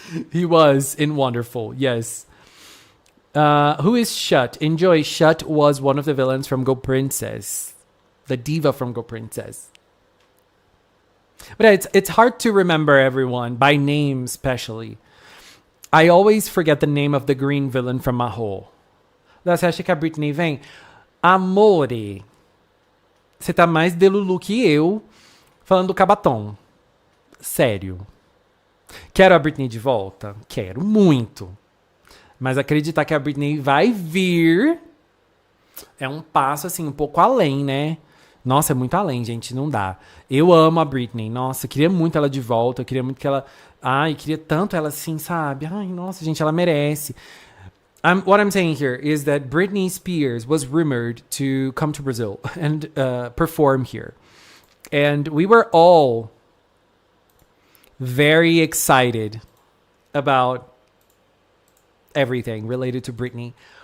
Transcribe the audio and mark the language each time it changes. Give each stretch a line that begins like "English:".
English: He was in Wonderful, yes. Who is Shut? Enjoy. Shut was one of the villains from Go Princess. The diva from Go Princess. But it's hard to remember everyone, by name especially. I always forget the name of the green villain from Mahou.
Portuguese: Você acha que a Britney vem? Amore. Você tá mais delulu que eu falando do Kapaton. Sério. Quero a Britney de volta? Quero muito. Mas acreditar que a Britney vai vir é um passo, assim, um pouco além, né? Nossa, é muito além, gente. Não dá. Eu amo a Britney. Nossa, queria muito ela de volta. Eu queria muito que ela... Ai, queria tanto ela assim, sabe? Ai, nossa, gente, ela merece.
English: What I'm saying here is that Britney Spears was rumored to come to Brazil and perform here. And we were all very excited about everything related to Britney.